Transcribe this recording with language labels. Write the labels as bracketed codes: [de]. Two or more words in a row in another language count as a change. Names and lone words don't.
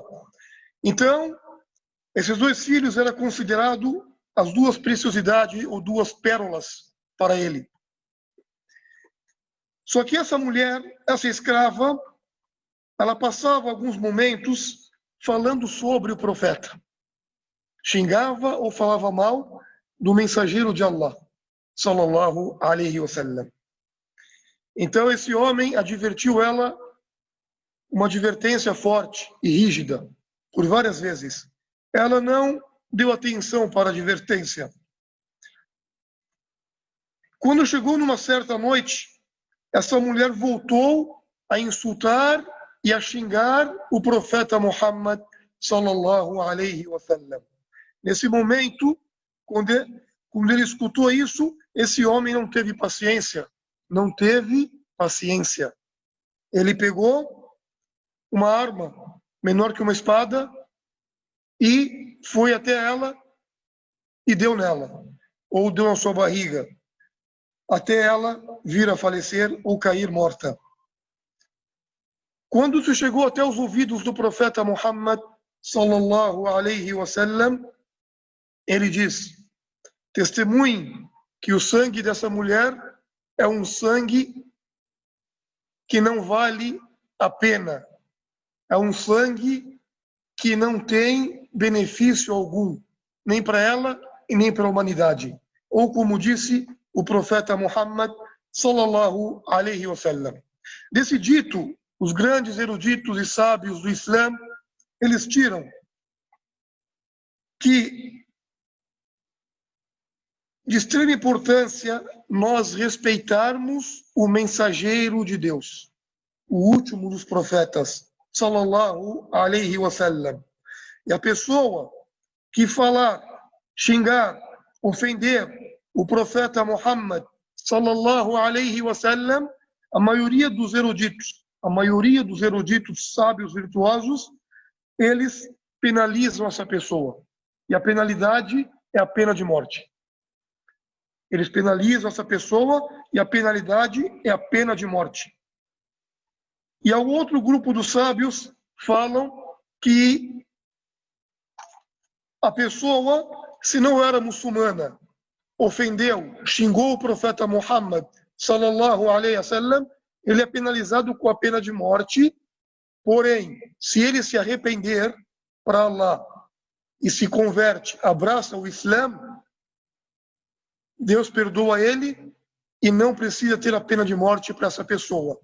[pt] Então, esses 2 filhos eram considerados as 2 preciosidades ou 2 pérolas para ele. Só que essa mulher, essa escrava, ela passava alguns momentos falando sobre o profeta. Xingava ou falava mal do mensageiro de Allah, [ar] صلى الله عليه وسلم. [pt] Então esse homem advertiu ela, uma advertência forte e rígida, por várias vezes. Ela não deu atenção para a advertência. Quando chegou numa certa noite, essa mulher voltou a insultar e a xingar o profeta Muhammad, [ar] صلى الله عليه وسلم. [pt] Nesse momento, quando ele escutou isso, esse homem não teve paciência. Não teve paciência. Ele pegou uma arma menor que uma espada e foi até ela e deu nela, ou deu na sua barriga, até ela vir a falecer ou cair morta. Quando isso chegou até os ouvidos do profeta Muhammad, [ar] صلى الله عليه وسلم, [pt] ele diz: testemunhe que o sangue dessa mulher é um sangue que não vale a pena. É um sangue que não tem benefício algum, nem para ela e nem para a humanidade. Ou como disse o profeta Muhammad, [ar] صلى الله عليه وسلم. [pt] Desse dito, os grandes eruditos e sábios do Islã, eles tiram que de extrema importância nós respeitarmos o mensageiro de Deus, o último dos profetas, [ar] صلى الله عليه وسلم. [pt] E a pessoa que falar, xingar, ofender o profeta Muhammad, [ar] صلى الله عليه وسلم, [pt] a maioria dos eruditos sábios virtuosos, eles penalizam essa pessoa. E a penalidade é a pena de morte. Eles penalizam essa pessoa e a penalidade é a pena de morte. E ao outro grupo dos sábios falam que a pessoa, se não era muçulmana, ofendeu, xingou o profeta Muhammad, [ar] صلى الله عليه وسلم, [pt] ele é penalizado com a pena de morte. Porém, se ele se arrepender para Allah e se converte, abraça o Islã, Deus perdoa ele e não precisa ter a pena de morte para essa pessoa.